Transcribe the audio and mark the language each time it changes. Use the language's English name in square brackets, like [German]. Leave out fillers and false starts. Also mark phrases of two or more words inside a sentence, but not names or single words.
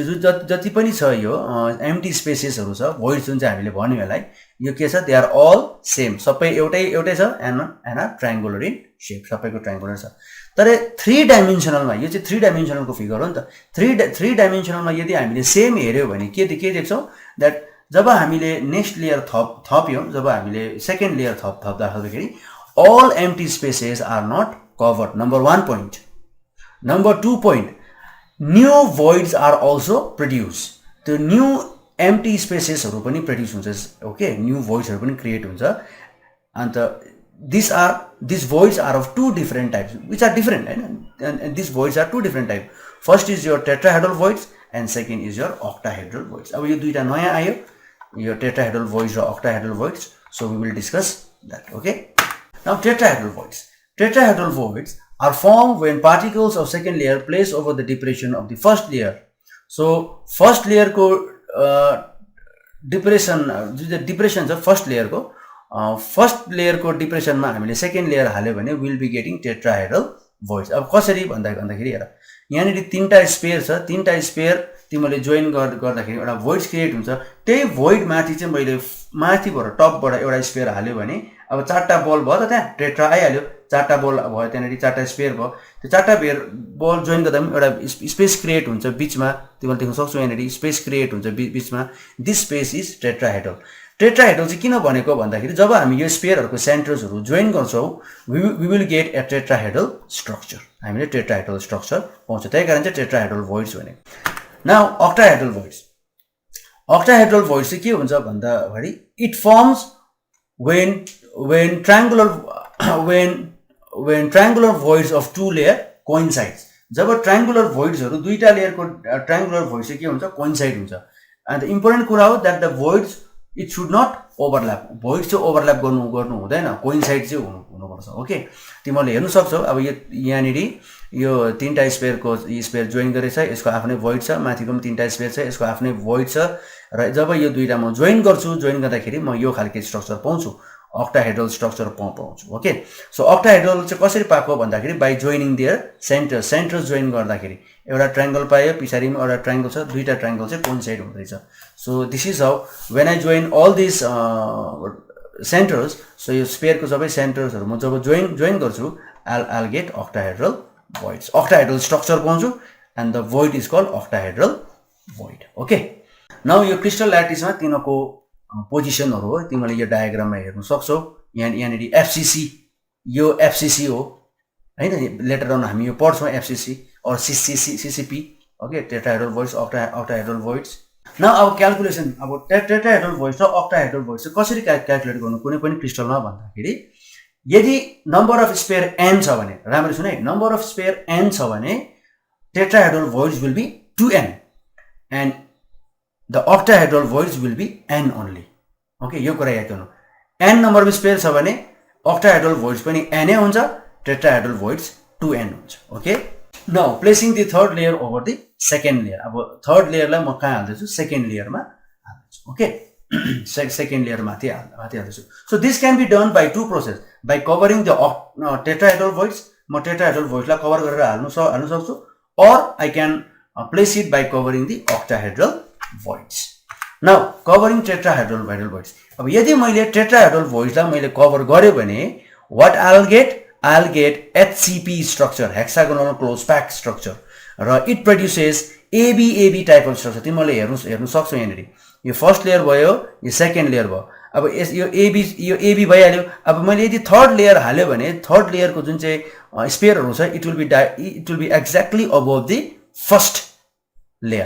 [Nepali] जति पनि छ यो एम्प्टी स्पेसेसहरु छ voids जुन चाहिँ हामीले भन्यो यसलाई यो के छ [English] they are all same [Nepali] सबै एउटै छ [English] and triangular in shape [Nepali] सबैको ट्रायंगुलर छ तर 3 डाइमेन्सनलमा यो चाहिँ 3 डाइमेन्सनलको फिगर हो नि त 3 डाइमेन्सनलमा यदि हामीले सेम हेर्यो भने के देख्छौं दैट जब हामीले [English] next layer [Nepali] थप्यौं जब हामीले [English] second layer [Nepali] थप्दाखेरि [English] all empty spaces are not covered. Number 1 point. Number 2 point, new voids are also produced. The new empty spaces [Nepali] हरु पनि [English] produce huncha. Okay, new voids [Nepali] हरु पनि [English] create huncha. And these voids are of two different types, which are different, and these voids are two different types. First is your tetrahedral voids and second is your octahedral voids. [Nepali] अब यो दुईटा नयाँ आयो, यो [English] tetrahedral voids [Nepali] र [English] octahedral voids. So we will discuss that. Okay. Now tetrahedral voids. Tetrahedral voids are formed when particles of second layer place over the depression of the first layer. So first layer ko depression, the depression of first layer ko first layer को depression [Nepali] मा हामीले [English] second layer [Nepali] हाल्यो भने [English] will be getting tetrahedral voids. [Nepali] अब कसरी भन्दाखेरि हेर, यहाँनिर तीनटा स्पेयर छ, तीनटा स्पेयर तिमीले जोइन गर्दाखेरि एउटा voids क्रिएट हुन्छ. त्यही void माथि चाहिँ मैले माथिबाट टपबाट एउटा स्पेयर हाल्यो भने अब चारटा बल भयो त, त्यहाँ टेट्रा आइहाल्यो. चारटा बल भयो, त्यहाँनिर चारटा स्पेयर भयो. त्यो चारटा बल जोइन गर्दा पनि एउटा स्पेस क्रिएट हुन्छ बीचमा. तिमीले देख्न सक्छौ यहाँनिर स्पेस क्रिएट हुन्छ बीचमा. [English] this space is tetrahedral. [Nepali] टेट्राहेड्रल चाहिँ किन भनेको भन्दाखेरि जब हामी यो स्पेयरहरुको सेन्टर्सहरु जोइन गर्छौं, [English] we will get a tetrahedral structure. [Nepali] हामीले टेट्राहेड्रल स्ट्रक्चर पाउँछ. त्यही कारण चाहिँ [English] tetrahedral voids [Nepali] भने. [English] Now octahedral voids. Octahedral voids [Nepali] चाहिँ के हुन्छ भन्दाखेरि [English] it forms when triangular voids of two layer coincides. [Nepali] जब [English] triangular voids [Nepali] हरु दुईटा लेयर को [English] triangular voids [Nepali] चाहिँ के हुन्छ, coincide हुन्छ. [English] And the important [Nepali] कुरा हो [English] that the voids it should not overlap. [Nepali] Voids चाहिँ overlap गर्नु हुँदैन, coincide चाहिँ हुनुपर्छ. ओके, तिमीले हेर्न सक्छौ अब यो यहाँनिर यो तीनटा स्पेयर को स्पेयर जोइन गरेछ, यसको आफ्नै void छ, माथिको पनि तीनटा स्पेयर छ, यसको आफ्नै void छ, र जब यो दुईटा म जोइन गर्छु, जोइन गर्दाखेरि म यो खालको स्ट्रक्चर पाउँछु, [English] octahedral structure [Nepali] पाउँछु. ओके, सो octahedral चाहिँ कसरी पाएको भन्दाखेरि [English] by joining their centers [Nepali] जोइन गर्दाखेरि एउटा ट्रायंगल पायो, पछाडीमा एउटा ट्रायंगल छ, दुईटा ट्रायंगल चाहिँ कोइन्साइड हुँदैछ. [English] so this is how when I join all this centers. [Nepali] सो यो स्पेयर को सबै सेन्टर्सहरु म जब जोइन गर्छु, [English] I'll get octahedral voids. Octahedral structure [Nepali] पाउँछु [English] and the void is called octahedral void. [Nepali] ओके, नाउ यो क्रिस्टल ल्याटिसमा तिनको पोजिसनहरु हो, तिमीले यो डायग्राममा हेर्न सक्छौ. यहाँनिर FCC, यो FCC हो हैन, [English] later on [Nepali] हामी यो पढ्छौं [English] FCC or CCP. ओके, tetrahedral voids, octahedral voids. [Nepali] नाउ अब क्याल्कुलेसन, अब [English] tetrahedral voids [Nepali] र [English] octahedral voids [Nepali] चाहिँ कसरी क्याल्कुलेट गर्नु कुनै पनि क्रिस्टलमा भन्दाखेरि यदि [English] number of sphere [Nepali] n छ भने, राम्ररी सुन है, [English] number of sphere [Nepali] n छ भने [English] tetrahedral voids will be 2n and the octahedral voids will be n only. [Nepali] Okay, यो कुरा याद गर्नु. n [English] number of sphere [Nepali] छ भने [English] octahedral voids [Nepali] पनि n हुन्छ, [English] tetrahedral voids [Nepali] 2n हुन्छ. [English] Okay, now placing the third layer over the second layer. [Nepali] अब थर्ड लेयरलाई म कहाँ हाल्दैछु, सेकेन्ड लेयरमा हाल्दैछु. ओके, [English] second layer [Nepali] माथि हाल्दैछु. [English] so this can be done by two process. by covering the tetrahedral voids, [Nepali] म [English] tetrahedral voids [Nepali] लाई कभर गरेर हाल्न सक्छु, [English] or I can place it by covering the octahedral voids. Now covering tetrahedral voids. [Nepali] अब यदि मैले [English] tetrahedral voids [Nepali] लाई मैले कभर गरे भने [English] what I'll get HCP structure, hexagonal close packed structure, र it produces AB type of structure. [Nepali] तिमीले हेर्न सक्छौ यहाँनिर यो [English] first layer [Nepali] भयो, यो [English] second layer [Nepali] भयो. अब यो AB भइहाल्यो. अब मैले यदि [English] third layer [Nepali] हाल्यो भने [English] third layer [Nepali] को जुन चाहिँ स्पेयरहरु छ, [English] it will be exactly above the first layer.